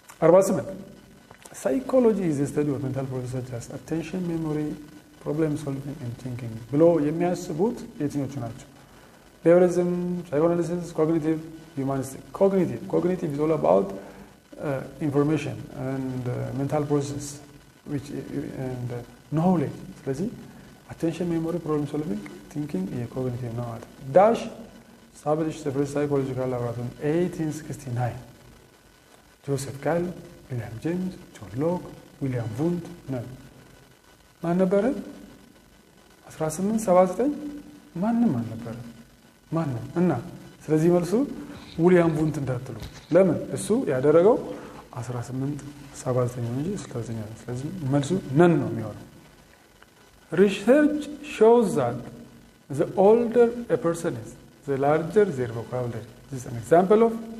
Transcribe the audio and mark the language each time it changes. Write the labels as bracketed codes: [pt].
[en] 48 Psychology is a study of mental processes such as attention, memory, problem solving and thinking. [am] Below የሚያስቡት የትኞቹ ናቸው? [en] Behaviorism, psychoanalysis, cognitive, humanistic. Cognitive is all about information and mental process and knowledge. [am] ስለዚህ [en] attention, memory, problem solving, thinking cognitive [am] ነው ማለት ነው. [en] Dash established the first psychological laboratory in 1869. [am] Joseph Gall, William James, John Locke, William Wundt ነው ማን ነበረ 1879 ማንም አልነበረ ማንም እና ስለዚህ መልሱ ዊሊያም ቡንት እንዳትሉ ለምን እሱ ያደረገው 1879 እንጂ 69 ስለዚህ መልሱ ነን ነው የሚሆነው [en] Research shows that the older a person is the larger their vocabulary this is an example of